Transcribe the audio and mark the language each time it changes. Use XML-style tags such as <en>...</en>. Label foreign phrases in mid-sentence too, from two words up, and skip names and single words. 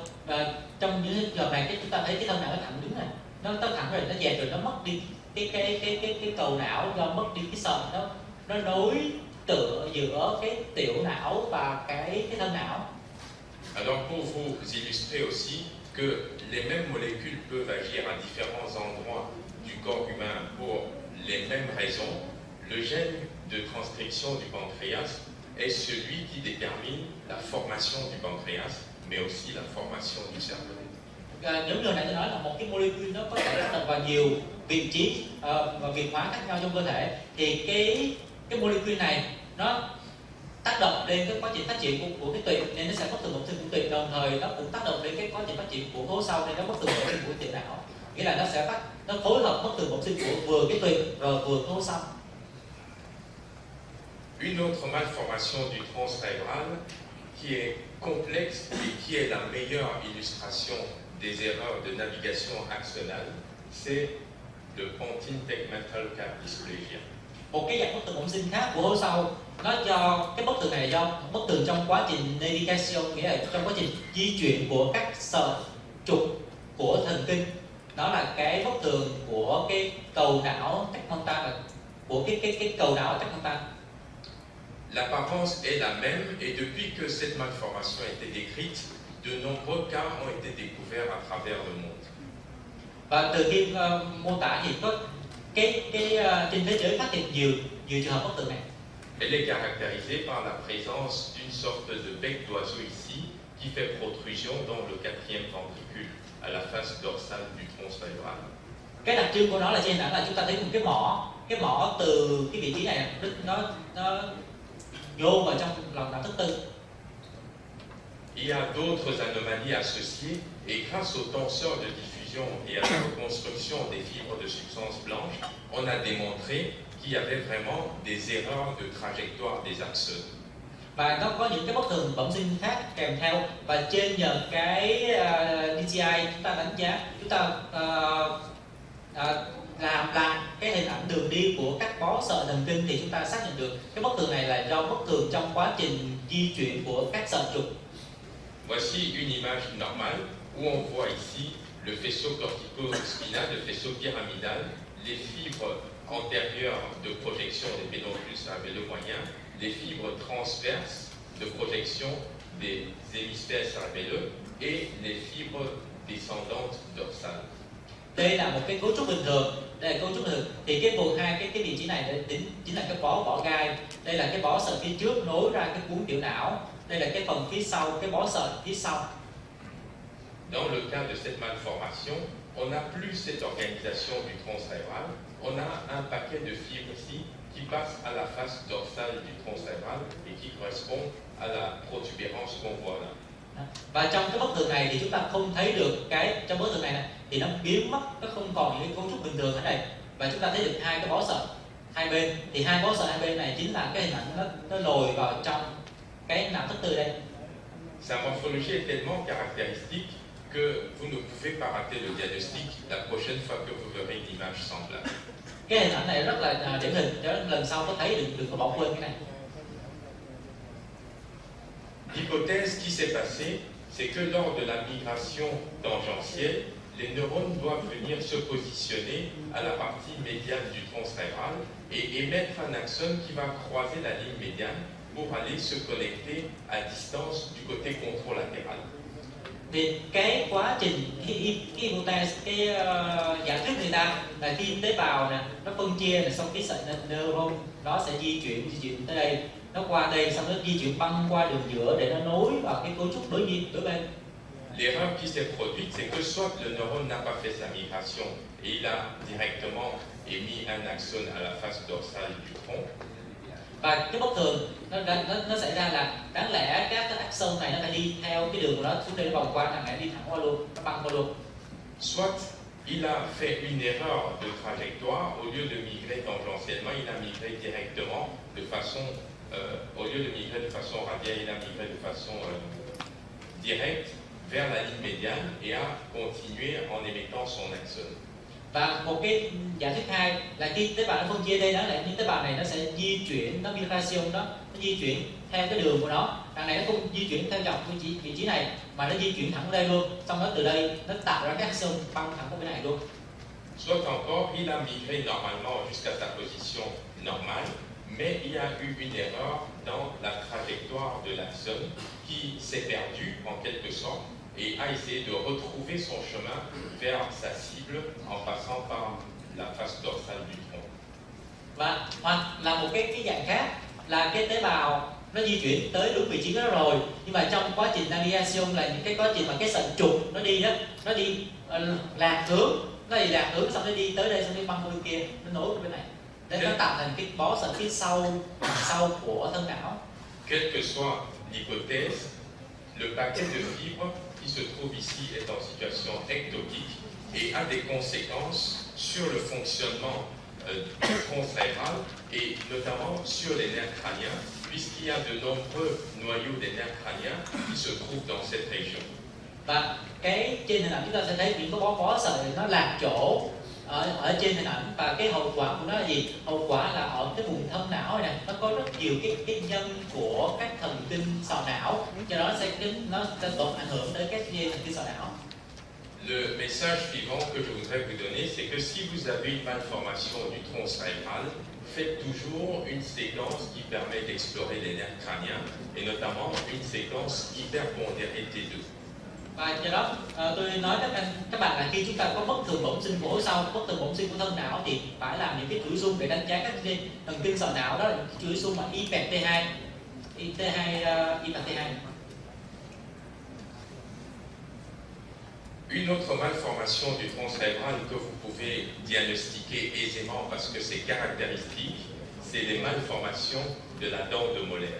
<vi>Và trong những trường hợp này chúng ta thấy cái thân não nó thẳng đứng này, nó thẳng rồi, nó dẹp rồi, nó mất đi cái cầu não, do mất đi cái sợi, nó nối tựa giữa cái tiểu não và cái thân não.</vi> <fr>Alors pour vous illustrer aussi que les mêmes molécules peuvent agir à différents endroits du corps humain pour les mêmes raisons, le gène de transcription du pancréas est celui qui détermine la formation du pancréas, mais aussi la formation du cerveau.</fr> <vi>Những điều này tôi nói là một cái molecule nó có thể tác động vào nhiều vị trí và việc hóa khác nhau trong cơ thể, thì cái molecule này nó tác động đến cái quá trình phát triển của cái tụy, nên nó sẽ bất thường bẩm sinh của tụy, đồng thời nó cũng tác động đến cái quá trình phát triển của khối sau, nên nó bất thường bẩm sinh của tiểu não. Nghĩa là nó phối hợp bất thường bẩm sinh của vừa cái tụy rồi vừa khối sau.</vi> <fr>Une autre malformation du tronc cérébral qui est complexe et qui est la meilleure illustration des erreurs de navigation axonale, c'est le</fr> <en>pontine tegmental dysplasia.</en> <vi>Một cái dạng bất thường bẩm sinh khác của khối sau, nó do cái bất thường này là do bất thường trong quá trình navigation, nghĩa là trong quá trình di chuyển của các sợi trục của thần kinh. Đó là cái bất thường của cái cầu não tegmental, của cái cầu não tegmental.</vi> <fr>L'apparence est la même et depuis que cette malformation a été décrite, de nombreux cas ont été découverts à travers le monde.</fr> <vi>Và từ khi mô tả thì có trên thế giới phát hiện nhiều trường hợp bất thường này.</vi> <fr>Elle est caractérisée par la présence d'une sorte de bec d'oiseau ici qui fait protrusion dans le quatrième ventricule à la face dorsale du tronc cérébral.</fr> <vi>Cái đặc trưng của nó là trên hình ảnh là chúng ta thấy một cái mỏ từ cái vị trí này nó vô vào trong lòng não thứ tư.</vi> <fr>Il y a d'autres anomalies associées et grâce aux tenseurs de diffusion et à la reconstruction des fibres de substance blanche, on a démontré qu'il y avait vraiment des erreurs de trajectoire des axones.</fr> <vi>Và nó có những cái bất thường bẩm sinh khác kèm theo, và trên nhờ cái DCI chúng ta đánh giá, chúng ta làm lại cái hình ảnh đường đi của các bó sợi thần kinh, thì chúng ta xác nhận được cái bất thường này là do bất thường trong quá trình di chuyển của các sợi trục.</vi> <fr>Voici une image normale où on voit ici le faisceau cortico-spinal, le faisceau pyramidal, les fibres antérieures de projection des pédoncules cérébelleux moyens, les fibres transverses de projection des hémisphères cérébelleux et les fibres descendantes dorsales.</fr> <vi>Đây là một cái cấu trúc bình thường, đây là cấu trúc bình thường. Thì cái vùng hai cái vị trí này chính là cái bó gai. Đây là cái bó sợi phía trước nối ra cái cuống tiểu não. Đây là cái phần phía sau, cái bó sợi phía sau.</vi> <fr>Dans le cas de cette malformation, on n'a plus cette organisation du tronc cérébral, on a un paquet de fibres ici qui passe à la face dorsale du tronc cérébral et qui correspond à la protubérance qu'on voit là.</fr> <vi>Và trong cái bất thường này thì chúng ta không thấy được trong bất thường này thì nó biến mất, nó không còn những cái cấu trúc bình thường ở đây, và chúng ta thấy được hai cái bó sợi hai bên, thì hai bó sợi hai bên này chính là cái hình ảnh nó lồi vào trong cái não thứ tư đây.</vi> <fr>Sa morphologie est tellement caractéristique que vous ne pouvez pas rater le diagnostic la prochaine fois que vous verrez une image semblable.</fr> <vi>Cái hình ảnh này rất là điển hình, cho lần sau có thấy đừng có bỏ quên cái này.</vi> <fr>L'hypothèse qui s'est passée, c'est que lors de la migration tangentielle, les neurones doivent venir se positionner à la partie médiane du tronc cérébral et émettre un axone qui va croiser la ligne médiane pour aller se connecter à distance du côté controlatéral.</fr> <vi>Thì cái quá trình cái hypothèse, cái giả thuyết người ta là khi tế bào nè nó phân chia này, xong cái sợi neuron nó sẽ di chuyển tới đây, nó qua đây, xong nó di chuyển băng qua đường giữa để nó nối vào cái cấu trúc đối bên.</vi> <fr>L'erreur qui s'est produite, c'est que soit le neurone n'a pas fait sa migration et il a directement émis un axone à la face dorsale du tronc.</fr> <vi>Và cái bất thường nó xảy ra là đáng lẽ các cái axon này nó phải đi theo cái đường của nó xuống đây, nó vòng qua thằng này đi thẳng qua luôn, nó băng qua luôn.</vi> <fr>Soit il a fait une erreur de trajectoire, au lieu de migrer tangentiellement, il a migré directement de façon, au lieu de migrer de façon radiale, il a migré de façon directe vers la ligne médiane et a continué en émettant son axone.</fr> <vi>Và một cái giả thuyết hai là khi tế bào nó phân chia đây, đó là những tế bào này nó sẽ di chuyển, nó migration đó, nó di chuyển theo cái đường của nó. Đằng này nó không di chuyển theo dọc vị trí này mà nó di chuyển thẳng đây luôn. Xong đó từ đây nó tạo ra cái axon băng thẳng qua bên này luôn.</vi> <fr>Soit encore, il a migré normalement jusqu'à sa position normale, mais il y a eu une erreur dans la trajectoire de l'axone qui s'est perdue en quelque sorte et a essayé de retrouver son chemin vers sa cible en passant par la face dorsale du tronc.</fr> <vi>Và hoặc là một cái dạng khác là cái tế bào nó di chuyển tới đúng vị trí đó rồi, nhưng mà trong quá trình navigation là những cái quá trình mà cái sợi trục nó đi đó, nó đi lạc hướng, xong nó đi tới đây, xong nó băng qua bên kia, nó nối qua bên này, để nó tạo thành cái bó sợi phía sau của thân não.</vi> <fr>Quelle que soit l'hypothèse, le paquet de fibres qui se trouve ici est en situation ectopique et a des conséquences sur le fonctionnement du tronc cérébral et notamment sur les nerfs crâniens, puisqu'il y a de nombreux noyaux des nerfs crâniens qui se trouvent dans cette région.</fr> <vi>Và cái trên hình ảnh chúng ta sẽ thấy những cái bó sợi nó lạc chỗ ở trên hình ảnh, và cái hậu quả của nó là gì? Hậu quả là ở cái vùng thân não này nó có rất nhiều cái nhân của các thần kinh sọ não, cho đó nó sẽ tổn ảnh hưởng tới các dây thần kinh sọ não.</vi> <fr>Le message suivant que je voudrais vous donner, c'est que si vous avez une malformation du tronc cérébral, faites toujours une séquence qui permet d'explorer les nerfs crâniens, et notamment une séquence hyperpondérée T2.</fr> <vi>Và do đó tôi nói các bạn là khi chúng ta có bất thường bẩm sinh của sau, bất thường bẩm sinh của thân não thì phải làm những cái chuỗi xung để đánh giá các dây thần kinh sọ não, đó là những chuỗi xung mà IPT2, IPT2.</vi> <fr>Une autre malformation du tronc cérébral que vous pouvez diagnostiquer aisément parce que c'est caractéristique, c'est les malformations de la dent de molaire.</fr>